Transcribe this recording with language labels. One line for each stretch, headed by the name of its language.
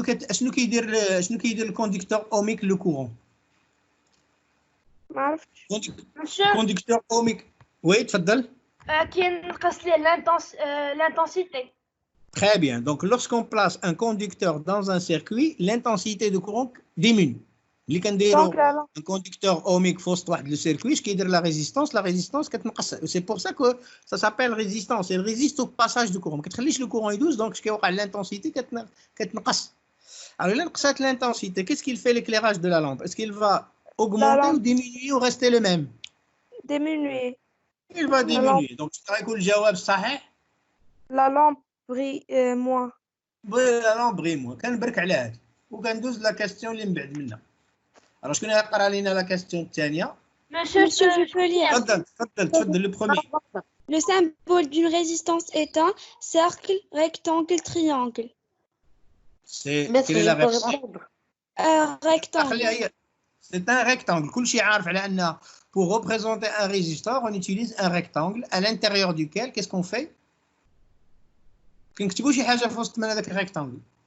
Arabic: شنو كيدير الكوندكتور اوميك لو كورون؟ ما عرفتش. كوندكتور اوميك. وي تفضل. كينقص ليه l'intensité.
French: Très bien. Donc lorsqu'on place un conducteur dans un circuit, l'intensité du courant diminue.
Arabic: اللي كنديروا un conducteur ohmique في وسط واحد لو سيركوي اش كيدير la résistance كتنقص.
French: C'est pour ça que ça s'appelle résistance. Elle résiste au passage du courant.
Arabic: ما كتخليش le courant يدوز دونك اش كيوقع
French: l'intensité كتنقص. Alors là نقصات l'intensité, qu'est-ce qu'il fait l'éclairage de la lampe? Est-ce qu'il va augmenter ou diminuer ou rester le même? Diminuer. Il va diminuer.
Arabic: Donc tu تقول الجواب صحيح.
French: La lampe brille moins. La lampe brille moins.
Arabic: كنبرك على هذا وكندوز لا كاستيون اللي من بعد منها.
French: Alors
Arabic: شكون يقرا لينا لا كاستيون الثانيه؟
French: Monsieur, je peux lire.
Arabic: تفضل le premier.
French: Le symbole d'une résistance est un cercle, rectangle, triangle. Quelle est la réponse? Rectangle. C'est un rectangle.
Arabic: كل شيء عارف على أن
French: pour représenter un résisteur, on utilise un rectangle à l'intérieur duquel, qu'est-ce qu'on fait?
Arabic: كنكتبوا شي حاجة في وسط من هذاك الريكتانجل.